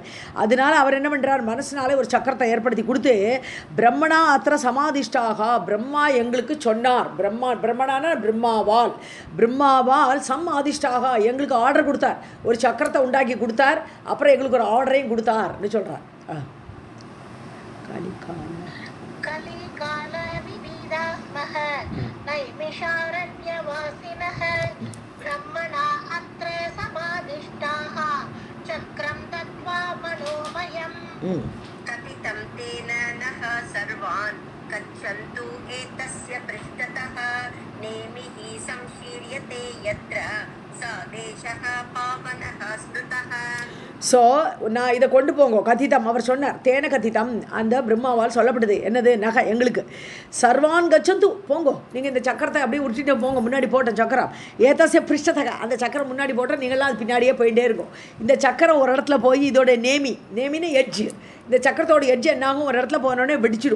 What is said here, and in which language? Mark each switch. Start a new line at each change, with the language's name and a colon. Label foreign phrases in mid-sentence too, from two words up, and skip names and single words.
Tamil: அதனால் அவர் என்ன பண்ணுறார், மனசினாலே ஒரு சக்கரத்தை ஏற்படுத்தி கொடுத்து
Sanskrit: ब्रह्मणा अत्र समादिष्टाः,
Tamil: பிரம்மா எங்களுக்கு சொன்னார். பிரம்மணான பிரம்மாவால் சமாதிஷ்டாக எங்களுக்கு ஆர்டர் கொடுத்தார், ஒரு சக்கரத்தை உண்டாக்கி கொடுத்தார். அப்புறம் எங்களுக்கு ஒரு ஆர்டரையும் கொடுத்தார்னு சொல்கிறார்.
Sanskrit: नैमिषारण्यवासिनः ब्रह्मणा अत्र समादिष्टाः चक्रं दत्त्वा मनोमयम्. कथितं तेन नः सर्वान् गच्छन्तु एतस्य पृष्ठतः नेमिः संशीर्यते यत्र स देशः पावनः स्मृतः.
Tamil: ஸோ நான் இதை கொண்டு போங்க, கதிதம் அவர் சொன்னார்,
Sanskrit: तेन कथितम्
Tamil: அந்த பிரம்மாவால் சொல்லப்படுது. என்னது, நகை எங்களுக்கு
Sanskrit: सर्वान् गच्छन्तु
Tamil: போங்கோ, நீங்கள் இந்த சக்கரத்தை அப்படியே உருட்டிட்டு போங்க, முன்னாடி போட்ட சக்கரம்
Sanskrit: एतस्य पृष्ठतः,
Tamil: அந்த சக்கரம் முன்னாடி போட்டால் நீங்களாம் அது பின்னாடியே போயிட்டே இருக்கும். இந்த சக்கரம் ஒரு இடத்துல போய் இதோட நேமின்னு எட்ஜு, இந்த சக்கரத்தோட எட்ஜு என்னாகும், ஒரு இடத்துல போனோடனே வெடிச்சிடும்.